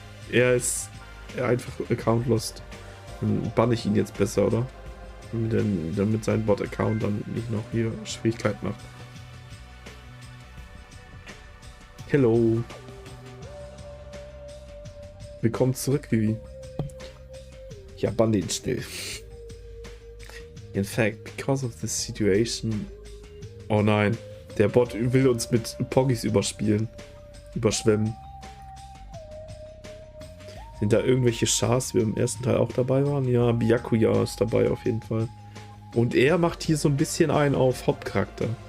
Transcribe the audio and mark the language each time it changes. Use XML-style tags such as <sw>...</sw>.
<de>Er ist einfach Account lost. Dann banne ich ihn jetzt besser, oder? Damit sein Bot-Account dann nicht noch hier Schwierigkeiten macht.</de> <en>Hello.</en> <de>Willkommen zurück, Vivi. Ja, bann den schnell.</de> <en>In fact, because of this situation...</en> <de>Oh nein, der Bot will uns mit Poggys überschwemmen. Sind da irgendwelche Chars, wie im ersten Teil auch dabei waren? Ja, Byakuya ist dabei auf jeden Fall. Und er macht hier so ein bisschen einen auf Hauptcharakter.</de>